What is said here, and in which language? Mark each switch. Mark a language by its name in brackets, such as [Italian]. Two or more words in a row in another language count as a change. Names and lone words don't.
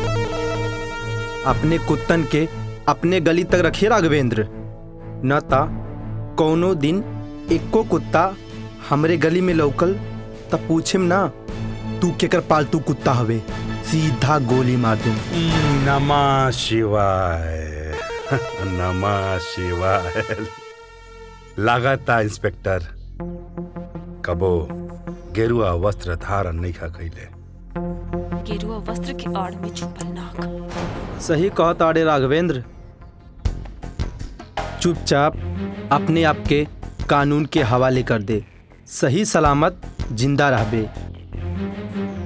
[Bhojpuri] अपने कुत्तन के अपने गली तक रखिए राघवेंद्र, न ता कौनो दिन एको कुत्ता हमरे गली में लौकल तब पूछेम ना तू केकर पालतू कुत्ता हवे, सीधा गोली मार दूं। [Sanskrit] नमः शिवाय। नमः शिवाय। [Bhojpuri] लागता इंस्पेक्टर कबो गेरुआ वस्त्र धारण नहीं खा कइले। गेरुआ वस्त्र के आड़ में छुपल नाग। सही कहता आड़े राघवेंद्र, चुपचाप अपने आप के कानून के हवाले कर दे, सही सलामत जिंदा रहबे।